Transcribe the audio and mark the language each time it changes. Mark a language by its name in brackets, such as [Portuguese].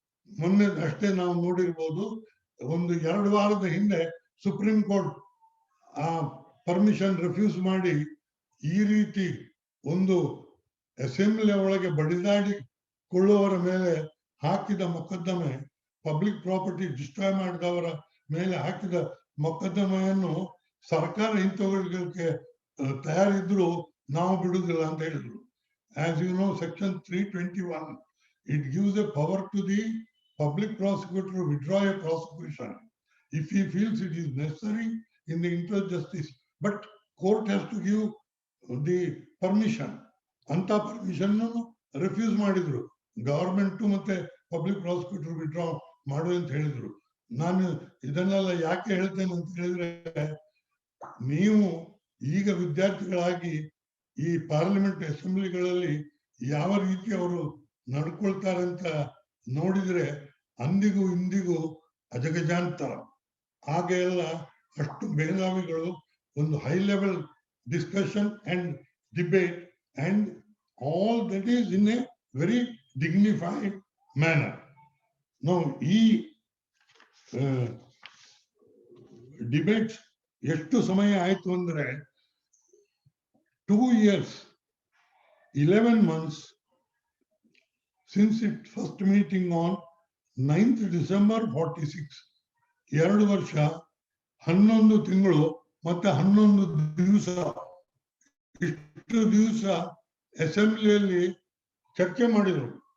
[Kannada] ಮೊನ್ನೆ ಅಷ್ಟೇ ನಾವು ನೋಡಿರ್ಬೋದು, ಒಂದು 2 ವಾರದ ಹಿಂದೆ ಸುಪ್ರೀಂ ಕೋರ್ಟ್ ಆ ಪರ್ಮಿಷನ್ ರಿಫ್ಯೂಸ್ ಮಾಡಿ ಈ ರೀತಿ ಒಂದು ಅಸೆಂಬ್ಲಿ ಒಳಗೆ ಬಡಿದಾಡಿಕೊಳ್ಳುವವರ ಮೇಲೆ ಹಾಕಿದ ಮೊಕದ್ದಮೆ, ಪಬ್ಲಿಕ್ ಪ್ರಾಪರ್ಟಿ ಡಿಸ್ಟ್ರಾಯ್ ಮಾಡಿದವರ ಮೇಲೆ ಹಾಕಿದ ಮೊಕದ್ದಮೆಯನ್ನು ಸರ್ಕಾರ ಹಿಂತೆಗೆದುಕೊಳ್ಳಕ್ಕೆ ತಯಾರಿದ್ರು, ನಾವು ಬಿಡುವುದಿಲ್ಲ ಅಂತ ಹೇಳಿದ್ರು. [English] As you know, section 321, it gives a power to the public prosecutor to withdraw a prosecution if he feels it is necessary in the interest of justice. But court has to give the permission. [Kannada] ಅಂತ permission refuse ಮಾಡಿದ್ರು. Government ಮತ್ತೆ public prosecutor withdraw ಮಾಡು ಅಂತ ಹೇಳಿದ್ರು. ನಾನು ಇದನ್ನೆಲ್ಲ ಯಾಕೆ ಹೇಳ್ತೇನೆ ಅಂತ ಹೇಳಿದ್ರೆ, ನೀವು ಈಗ ವಿದ್ಯಾರ್ಥಿಗಳಾಗಿ ಈ ಪಾರ್ಲಿಮೆಂಟ್ ಅಸೆಂಬ್ಲಿಗಳಲ್ಲಿ ಯಾವ ರೀತಿ ಅವರು ನಡ್ಕೊಳ್ತಾರೆ ಅಂತ ನೋಡಿದ್ರೆ ಅಂದಿಗೂ ಇಂದಿಗೂ ಅಜಗಜಾಂತರ. ಆಗ ಎಲ್ಲ ಅಷ್ಟು ಮೇಧಾವಿಗಳು ಒಂದು [English] High level discussion and debate and all that is in a very dignified manner. [Kannada] ನಾವು ಈ ಡಿಬೇಟ್ ಎಷ್ಟು ಸಮಯ ಆಯ್ತು ಅಂದ್ರೆ [English] 2 years 11 months since its first meeting on 9th December 46. [Kannada] 2 ವರ್ಷ 11 ತಿಂಗಳು ಮತ್ತೆ 11 ದಿವಸ, ಇಷ್ಟು ದಿವಸ ಅಸೆಂಬ್ಲಿಯಲ್ಲಿ ಚರ್ಚೆ ಮಾಡಿದರು.